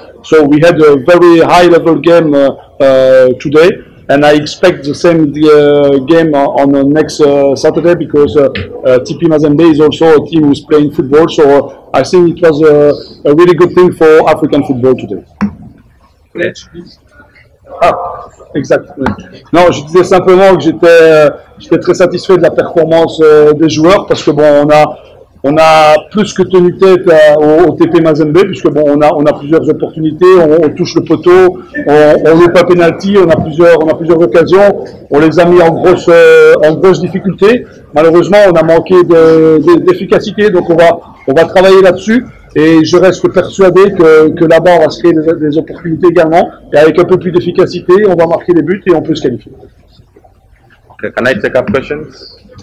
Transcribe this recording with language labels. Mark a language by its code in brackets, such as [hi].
[en] So we had a very high level game today. And I expect the same game on the next Saturday, because TP Mazembe is also a team who's playing football. So I think it was a really good thing for African football today. [fr] Ah, exactement. Non, je disais simplement que j'étais très satisfait de la performance des joueurs, parce que bon, on a plus que tenu tête au TP Mazembe, puisque bon, on a plusieurs opportunités, on touche le poteau, on loupe pas penalty, on a plusieurs occasions, on les a mis en grosse difficulté. Malheureusement, on a manqué d'efficacité, donc on va travailler là-dessus, et je reste persuadé que là-bas on va se créer des opportunités également, et avec un peu plus d'efficacité, on va marquer des buts et on peut se qualifier. [en] Okay, can I take up questions?